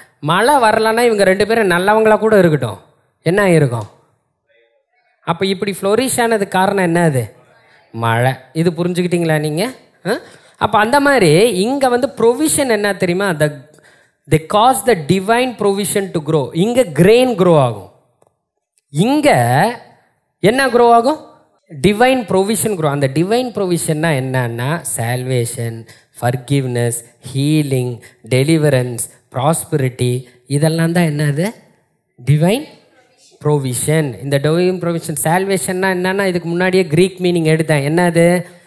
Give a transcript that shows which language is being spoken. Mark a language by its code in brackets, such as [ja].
[ta] மழை வரலன்னா இவங்க ரெண்டு பேரும் நல்லவங்களா கூட இருக்கட்டும், என்ன இருக்கும்? அப்போ இப்படி ஃப்ளோரிஷ் ஆனது காரணம் என்ன? அது மழை. இது புரிஞ்சுக்கிட்டீங்களா நீங்கள்? அப்போ அந்த மாதிரி இங்கே வந்து ப்ரொவிஷன் என்ன தெரியுமா? [en] they cause the divine provision to grow. [ta] இங்கே கிரெயின் க்ரோ ஆகும். இங்கே என்ன க்ரோ ஆகும்? Divine provision grow. அந்த டிவைன் ப்ரொவிஷன்னா என்னன்னா salvation, forgiveness, healing, deliverance, prosperity, இதெல்லாம் தான் என்னது? Divine provision. இந்த டிவைன் ப்ரொவிஷன் சால்வேஷன்னா என்னன்னா இதுக்கு முன்னாடியே க்ரீக் மீனிங் எடுத்தேன். என்னது?